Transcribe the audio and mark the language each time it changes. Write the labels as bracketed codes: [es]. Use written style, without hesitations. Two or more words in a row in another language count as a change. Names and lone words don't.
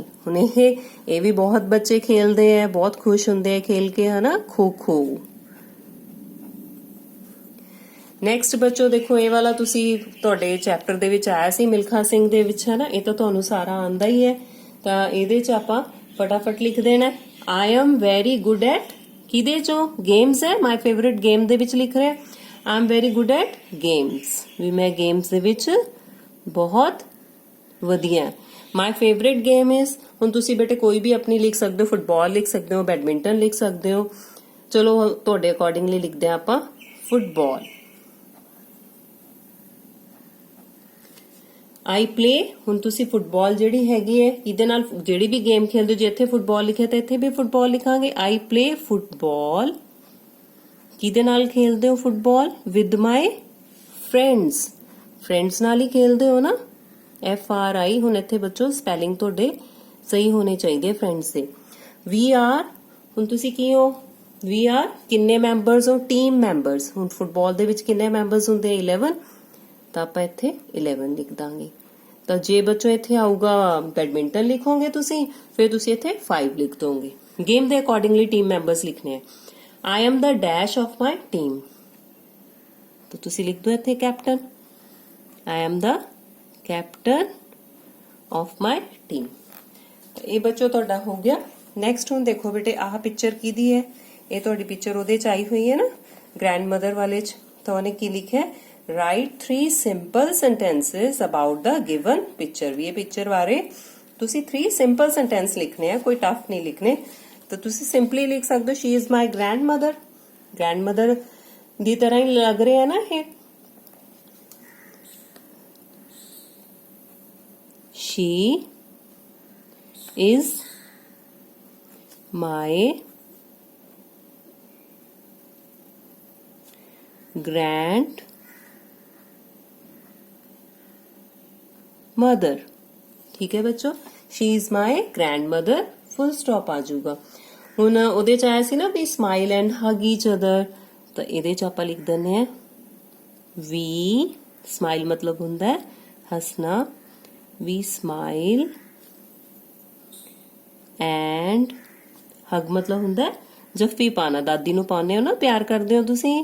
[pa] ਹੁਣ ਇਹ ਵੀ ਬਹੁਤ ਬੱਚੇ ਖੇਲਦੇ ਆ, ਬਹੁਤ ਖੁਸ਼ ਹੁੰਦੇ ਆ ਖੇਲ ਕੇ ਹਨਾ, ਖੋ ਖੋ। ਨੈਕਸਟ ਬੱਚੋ ਦੇਖੋ ਇਹ ਵਾਲਾ ਤੁਸੀਂ ਤੁਹਾਡੇ ਚੈਪਟਰ ਦੇ ਵਿੱਚ ਆਇਆ ਸੀ ਮਿਲਖਾ ਸਿੰਘ ਦੇ ਵਿੱਚ ਹਨਾ, ਇਹ ਤਾਂ ਤੁਹਾਨੂੰ ਸਾਰਾ ਆਂਦਾ ਹੀ ਹੈ। ਤਾਂ ਇਹਦੇ ਚ ਆਪਾਂ ਫਟਾਫਟ ਲਿਖ ਦੇਣਾ [en] I am very good at, [pa] ਕਿਹਦੇ ਚੋਂ ਗੇਮਸ ਹੈ, [en] my favourite game [pa] ਦੇ ਵਿੱਚ ਲਿਖ ਰਿਹਾ [en] I am very good at games, [pa] ਵੀ ਮੈਂ ਗੇਮਸ ਦੇ ਵਿੱਚ ਬਹੁਤ ਵਧੀਆ। [en] my favourite game is, [pa] ਹੁਣ ਤੁਸੀਂ ਬੇਟੇ ਕੋਈ ਵੀ ਆਪਣੀ ਲਿਖ ਸਕਦੇ ਹੋ, ਫੁੱਟਬਾਲ ਲਿਖ ਸਕਦੇ ਹੋ, ਬੈਡਮਿੰਟਨ ਲਿਖ ਸਕਦੇ ਹੋ, ਚਲੋ ਤੁਹਾਡੇ ਅਕੋਰਡਿੰਗਲੀ ਲਿਖਦੇ ਆ ਆਪਾਂ ਫੁੱਟਬਾਲ। [en] I play, [pa] ਹੁਣ ਤੁਸੀਂ ਫੁੱਟਬਾਲ ਜਿਹੜੀ ਹੈਗੀ ਹੈ ਇਹਦੇ ਨਾਲ ਜਿਹੜੀ ਵੀ ਗੇਮ ਖੇਲਦੇ ਹੋ, ਜੇ ਇੱਥੇ ਫੁੱਟਬਾਲ ਲਿਖਿਆ ਤਾਂ ਇੱਥੇ ਵੀ ਫੁੱਟਬਾਲ ਲਿਖਾਂਗੇ। [en] I play football, [pa] ਕਿਹਦੇ ਨਾਲ ਖੇਲਦੇ ਹੋ ਫੁੱਟਬਾਲ, [en] with my friends, [pa] friends ਨਾਲ ਹੀ ਖੇਲਦੇ ਹੋ ਨਾ, FRI। ਹੁਣ ਇੱਥੇ ਬੱਚੋ ਸਪੈਲਿੰਗ ਤੁਹਾਡੇ ਸਹੀ ਹੋਣੇ ਚਾਹੀਦੇ ਫਰੈਂਡਸ ਦੇ। [en] We are, [pa] ਹੁਣ ਤੁਸੀਂ ਕੀ ਹੋ, [en] We are [pa] ਕਿੰਨੇ ਮੈਂਬਰਸ ਹੋ, [en] team members. [pa] ਹੁਣ ਫੁੱਟਬਾਲ ਦੇ ਵਿੱਚ ਕਿੰਨੇ ਮੈਂਬਰਸ ਹੁੰਦੇ 11, ਤਾਂ ਆਪਾਂ ਇੱਥੇ 11 ਲਿਖ ਦਾਂਗੇ। ਤਾਂ ਜੇ ਬੱਚੋ ਇੱਥੇ ਆਊਗਾ ਬੈਡਮਿੰਟਨ ਲਿਖੋਗੇ ਤੁਸੀਂ, ਫਿਰ ਤੁਸੀਂ ਇੱਥੇ 5 ਲਿਖ ਦੋਗੇ। ਗੇਮ ਦੇ ਅਕੋਰਡਿੰਗਲੀ [en] team members [pa] ਲਿਖਣੇ ਆ। [en] I am the dash of my team, [pa] ਤਾਂ ਤੁਸੀਂ ਲਿਖ ਦੋ ਇੱਥੇ ਕੈਪਟਨ, [en] I am the captain of my team। [pa] ਇਹ ਬੱਚੋ ਤੁਹਾਡਾ ਹੋ ਗਿਆ। ਨੈਕਸਟ ਹੁਣ ਦੇਖੋ ਬੇਟੇ ਆਹ ਪਿਕਚਰ ਕਿਹਦੀ ਹੈ, ਇਹ ਤੁਹਾਡੀ ਪਿਕਚਰ ਉਹਦੇ ਚ ਆਈ ਹੋਈ ਹੈ ਨਾ ਗ੍ਰੈਂਡਮਦਰ ਵਾਲੇ ਚ। ਤਾਂ ਉਹਨੇ ਕੀ ਲਿਖਿਆ [en] write 3 simple sentences about the given picture. [pa] ਵੀ ਇਹ ਪਿਕਚਰ ਬਾਰੇ ਤੁਸੀਂ 3 [en] simple sentence [pa] ਲਿਖਣੇ ਆ, ਕੋਈ ਟਫ ਨਹੀਂ ਲਿਖਣੇ। ਤਾਂ ਤੁਸੀਂ ਸਿੰਪਲੀ ਲਿਖ ਸਕਦੇ ਹੋ [en] she is my grandmother, [pa] ਗ੍ਰੈਂਡਮਦਰ ਦੀ ਤਰ੍ਹਾਂ ਹੀ ਲੱਗ ਰਿਹਾ ਨਾ ਇਹ। [en] she is my grandmother. [hi] ठीक है बच्चों, [en] she is my grandmother, full stop [pa] ਆ ਜਾਊਗਾ। ਹੁਣ ਉਹਦੇ ਚ ਆਇਆ ਸੀ ਨਾ [en] we smile and hug each other, [pa] ਤਾਂ ਇਹਦੇ ਚ ਆਪਾਂ ਲਿਖ ਦਿੰਦੇ ਆ [en] we smile [pa] ਮਤਲਬ ਹੁੰਦਾ ਹੈ ਹੱਸਣਾ, [en] we smile and hug [pa] ਮਤਲਬ ਹੁੰਦਾ ਹੈ ਜੱਫੀ ਪਾਣਾ, ਦਾਦੀ ਨੂੰ ਪਾਉਂਦੇ ਹੋ ਨਾ, ਪਿਆਰ ਕਰਦੇ ਹੋ ਤੁਸੀਂ।